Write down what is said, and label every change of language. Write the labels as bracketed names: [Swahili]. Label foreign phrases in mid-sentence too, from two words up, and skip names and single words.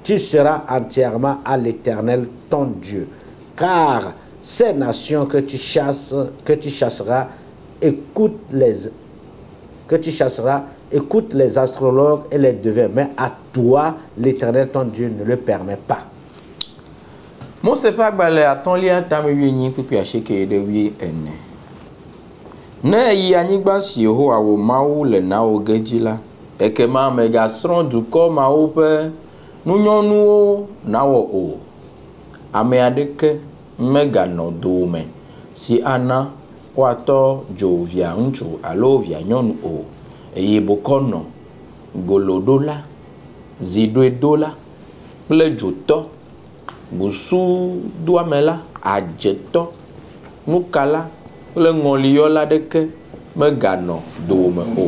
[French] Tu seras entièrement à l'Éternel ton Dieu, car ces nations que tu chasseras, écoute les astrologues et les devins, mais à toi, l'Éternel ton Dieu ne le permet pas. [Ewe] Mon sepa gbale atɔnli atame wienyi kpekpe asieke ɖe wi ene. Ne eyi anyigba si Yehowa wo Mawu le na wo ge dzi la, ekema megasrɔ̃ dukɔ mawo ƒe nunyɔnuwo nawɔ o. Ame aɖeke meganɔ dome si ana woatɔ dzo via ŋutsu alo via nyɔnu o, eye bokɔ nɔ goloɖola, ziɖoedola kple dzotɔ, busudoamela, adzetɔ, nukala kple ŋɔliyɔla ɖeke meganɔ dome o.